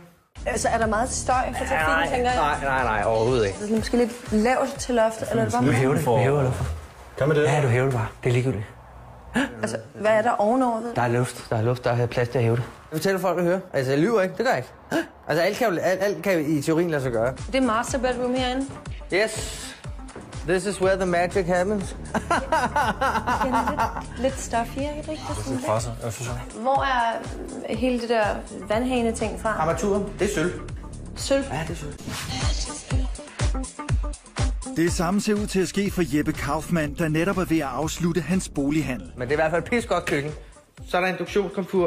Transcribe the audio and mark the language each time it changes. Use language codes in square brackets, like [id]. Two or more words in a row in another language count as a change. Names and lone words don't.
[da] Altså, er der meget støj for trafikken, tænker jeg? Nej, overhovedet ikke. Det er måske lidt lavt til loftet, eller er det bare... Du hæver det. Du hæver det. Kan man det? Ja, du hæver det bare. Det er ligegyldigt. Altså, hvad er der ovenover? Der er luft. Der er plads til at hæve det. Jeg fortæller folk at høre. Altså, jeg lyver ikke. Det gør jeg ikke. Altså, alt kan i teorien lade sig gøre. Det er [en] master bedroom [da] herinde. [en] Yes. This is where the magic happens. [da] Lidt stuff her, ikke rigtigt? Presser, jeg synes. Hvor er hele det der vandhane-ting fra? Armaturen, det er sølv. Sølv? Ja, det er sølv. Det samme ser ud til at ske for Jeppe Kaufmann, der netop er ved at afslutte hans bolighandel. Men det er i hvert fald et pissegodt køkken. Så er der induktionskomfur.